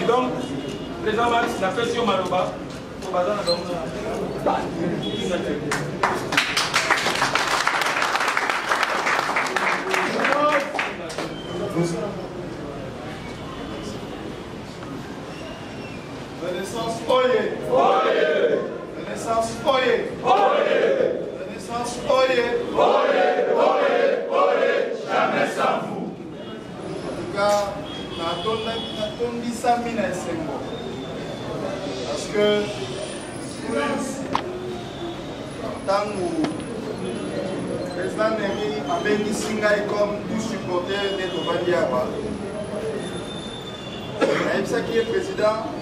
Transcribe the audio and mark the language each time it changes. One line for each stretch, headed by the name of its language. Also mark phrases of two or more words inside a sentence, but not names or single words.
French: Donc, président Max, la question Maroba, au bazar, donc,
Lingala: Renaissance oye! Oye! Renaissance oye! Oye! Renaissance oye! Oye! Oye! Oye!
French: Jamais sans vous! En tout cas,
Lingala: natondisami na esengo.
French: Parce que
Lingala: ntango président Neri abengisi ngai
French: comme tout supporter de
Lingala: tovandi awa nayebisaki ye président